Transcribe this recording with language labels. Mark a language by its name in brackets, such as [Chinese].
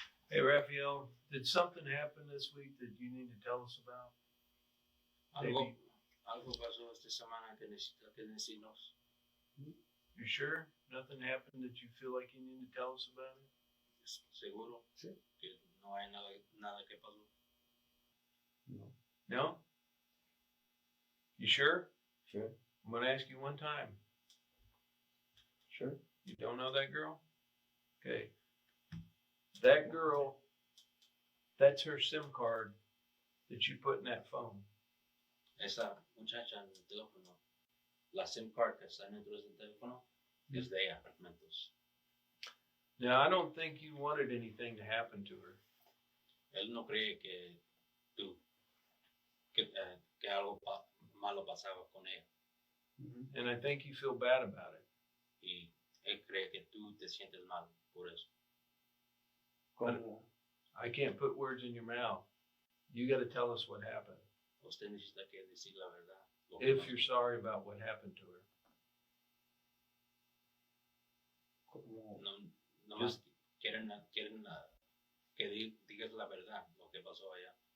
[English] Hey, Raphael, did something happen this week that you need to tell us about? [Spanish] Algo pasó esta semana que necesita que decirnos. [English] You sure? Nothing happened that you feel like you need to tell us about it? [Spanish] Seguro Sí. que no hay nada que pasó. No. [English] No? You sure? Sure. I'm gonna ask you one time. Sure. You don't know that girl? Okay. That girl, that's her SIM card that you put in that phone. [Spanish] Esa muchacha en el teléfono, la SIM card que está dentro de ese teléfono, es de ella, Mentos. [English] Now, I don't think you wanted anything to happen to her. [Spanish] Él no cree que tú, que algo malo pasaba con ella. [English] And I think you feel bad about it. [Spanish] Y él cree que tú te sientes mal por eso. ¿Cómo? [English] I can't put words in your mouth. You got to tell us what happened. [Spanish] Usted necesita que decir la verdad. [English] If you're sorry about what happened to her. [Spanish] No más quieren que digas la verdad, lo que pasó allá.